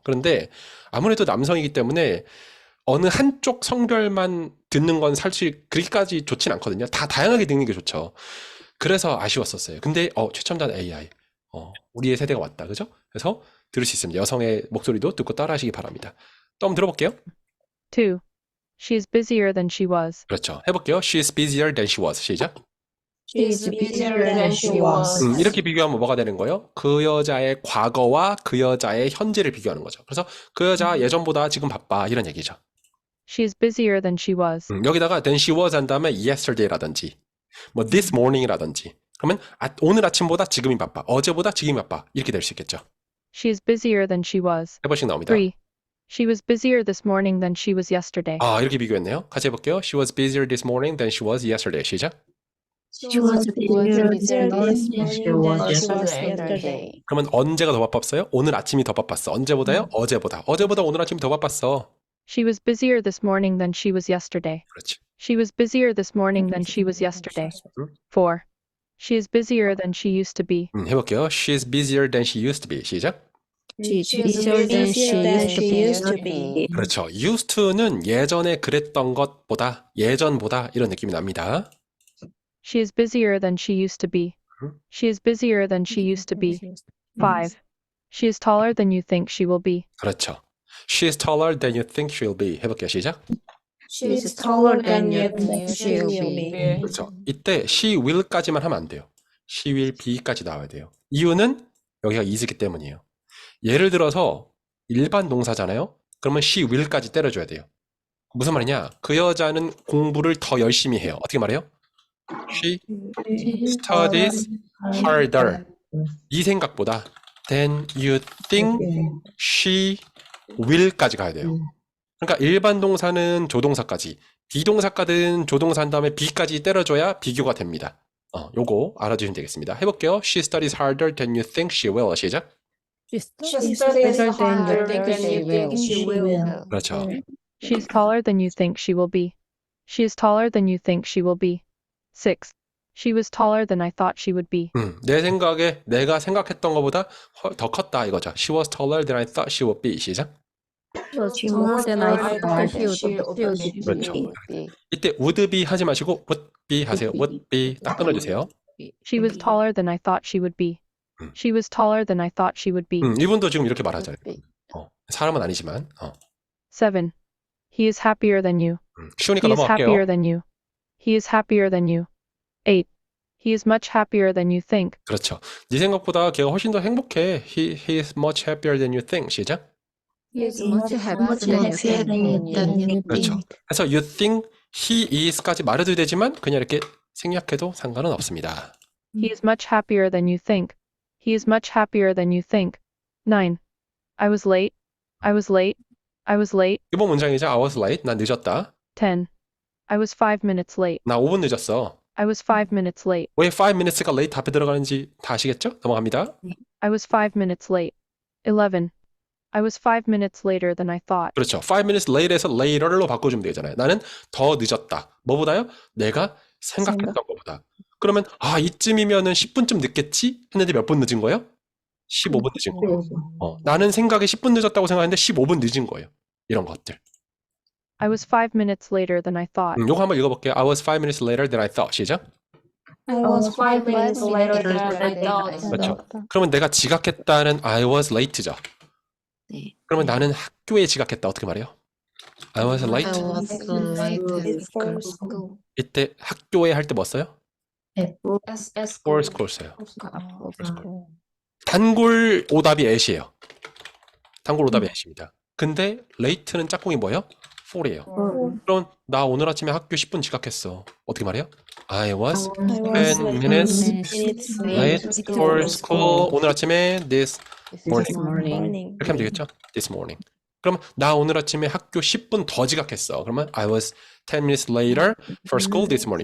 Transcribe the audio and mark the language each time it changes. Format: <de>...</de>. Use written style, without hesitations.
<ko>그런데 아무래도 남성이기 때문에 어느 한쪽 성별만 듣는 건 사실 그렇게까지 좋진 않거든요. 다 다양하게 듣는 게 좋죠. 그래서 아쉬웠었어요. 근데 최첨단 AI 우리의 세대가 왔다. 그죠? 그래서 들을 수 있습니다. 여성의 목소리도 듣고 따라하시기 바랍니다. 또 한번 들어볼게요. 2.</ko> <en>She's busier than she was.</en> <ko>그렇죠. 해볼게요.</ko> <en>She's busier than she was.</en> <ko>시작.</ko> <en>She's busier than she was.</en> <ko>이렇게 비교하면 뭐가 되는 거예요? 그 여자의 과거와 그 여자의 현재를 비교하는 거죠. 그래서 그 여자 예전보다 지금 바빠 이런 얘기죠.</ko> <en>She's busier than she was.</en> <ko>여기다가</ko> <en>than she was</en> <ko>한 다음에 yesterday라든지 뭐</ko> <en>this morning</en> <ko>이라든지 그러면 오늘 아침보다 지금이 바빠, 어제보다 지금이 바빠 이렇게 될 수 있겠죠.</ko> <en>She's busier than she was.</en> <ko>3번씩 나옵니다. 3.</ko> <en>She was busier this morning than she was yesterday.</en> <ko>이렇게 비교했네요. 같이 해볼게요.</ko> <en>She was busier this morning than she was yesterday.</en> <ko>시작.</ko> <en>She was busier than she was yesterday.</en> <ko>그러면 언제가 더 바빴어요? 오늘 아침이 더 바빴어. 언제보다요? 어제보다. 어제보다 오늘 아침이 더 바빴어.</ko> <en>She was busier this morning than she was yesterday.</en> <ko>그렇지.</ko> <en>She was busier this morning than she was yesterday. 4. She is busier than she used to be.</en> <ko>해볼게요.</ko> <en>She's busier than she used to be.</en> <ko>시작.</ko> <en>She's busier than she used to be.</en> <ko>그렇죠. used to는 예전에 그랬던 것보다, 예전보다 이런 느낌이 납니다.</ko> <en>She is busier than she used to be. She is busier than she used to be. 5. She is taller than you think she will be.</en> <ko>그렇죠.</ko> <en>She is taller than you think she'll be.</en> <ko>해볼게요. 시작.</ko> <en>She's taller than you think she'll be.</en> <ko>그렇죠. 이때 she will까지만 하면 안 돼요.</ko> <en>she will be</en> <ko>까지 나와야 돼요. 이유는 여기가 is기 때문이에요. 예를 들어서 일반 동사잖아요. 그러면 she will까지 때려줘야 돼요. 무슨 말이냐? 그 여자는 공부를 더 열심히 해요. 어떻게 말해요?</ko> <en>She studies harder.</en> <ko>이 생각보다</ko> <en>than you think she will</en> <ko>까지 가야 돼요. 그러니까 일반 동사는 조동사까지, 비동사까지는 조동사 한 다음에 be까지 때려줘야 비교가 됩니다. 요거 알아주시면 되겠습니다. 해볼게요.</ko> <en>She studies harder than you think she will.</en> <ko>시작.</ko> <en>She studies harder than you think she will.</en> <ko>그렇죠.</ko> <en>She is taller than you think she will be. She is taller than you think she will be. 6. She was taller than I thought she would be.</en> <ko>내 생각에 내가 생각했던 것보다 더 컸다 이거죠.</ko> <en>She was taller than I thought she would be.</en> <ko>시작.</ko> <en>She more than I thought she would be.</en> <ko>그렇죠. 이때 would be 하지 마시고 would be 하세요. would be 딱 끊어주세요.</ko> <en>She was taller than I thought she would be. She was taller than I thought she would be.</en> <ko>이분도 지금 이렇게 말하잖아요. 사람은 아니지만</ko> <en>7. He is happier than you.</en> <ko>쉬우니까</ko> <en>He is happier</en> <ko>넘어갈게요.</ko> <en>than you. He is happier than you. 8. He is much happier than you think.</en> <ko>그렇죠. 네 생각보다 걔가 훨씬 더 행복해.</ko> <en>He is much happier than you think.</en> <ko>시작.</ko> <en>He is much happier than you think.</en> <ko>그렇죠. 그래서 you think he is까지 말해도 되지만 그냥 이렇게 생략해도 상관은 없습니다.</ko> <en>He is much happier than you think. He is much happier than you think. 9. I was late. I was late. I was late.</en> <ko>기본 문장이죠.</ko> <en>I was late.</en> <ko>난 늦었다.</ko> <en>10. I was 5 minutes late.</en> <ko>나 5분 늦었어.</ko> <en>I was 5 minutes late.</en> <ko>왜 5 minutes가 late 앞에 들어가는지 다 아시겠죠? 넘어갑니다.</ko> <en>I was 5 minutes late. 11. I was 5 minutes later than I thought.</en> <ko>그렇죠.</ko> <en>5 minutes late</en> <ko>에서 later로 바꿔주면 되잖아요. 나는 더 늦었다. 뭐보다요? 내가 생각했던 것보다. 그러면 이쯤이면은 10분쯤 늦겠지? 했는데 몇 분 늦은 거예요? 15분 늦은 거예요. 나는 생각에 10분 늦었다고 생각했는데 15분 늦은 거예요. 이런 것들.</ko> <en>I was 5 minutes later than I thought.</en> <ko>요거 한번 읽어볼게요.</ko> <en>I was 5 minutes later than I thought.</en> <ko>시작.</ko> <en>I was 5 minutes later than I thought.</en> <ko>그렇죠. 그러면 내가 지각했다는</ko> <en>I was late</en> <ko>죠. 네. 그러면 나는 학교에 지각했다. 어떻게 말해요?</ko> <en>I was late. I was late for school.</en> <ko>이때 학교에 할 때 뭐 써요?</ko> <en>for school 써요.</en> <ko>단골 오답이 at이에요. 단골 오답이 at입니다. 근데 late는 짝꿍이 뭐예요? for이에요. 그럼 나 오늘 아침에 학교 10분 지각했어. 어떻게 말해요?</ko> <en>I was 10 minutes late for school.</en> <ko>오늘 아침에 this morning. 이렇게 하면 되겠죠?</ko> <en>This morning.</en> <ko>그럼 나 오늘 아침에 학교 10분 더 지각했어.</ko> <en>그러면 I was 10 minutes later for school this morning.</en>